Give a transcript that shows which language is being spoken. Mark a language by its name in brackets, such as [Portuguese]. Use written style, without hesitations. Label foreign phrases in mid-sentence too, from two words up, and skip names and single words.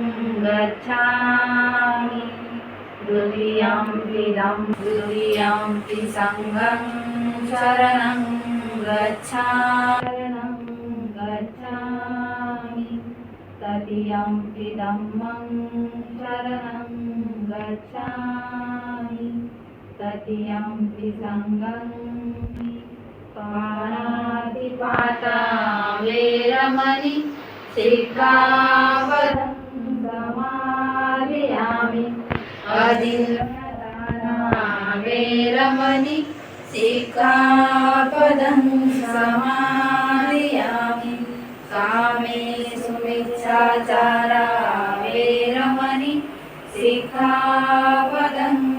[Pali] गच्छामि द्वितीयंपि संघं शरणं गच्छामि तृतीयंपि धम्मं शरणं गच्छामि तृतीयंपि संघं पाणातिपाता वेरमणि सिक्खापदं समादयामि अदिन्नदाना वेरमणि सिक्खापदं समादयामि कामेषु मिच्छाचारा वेरमणि सिक्खापदं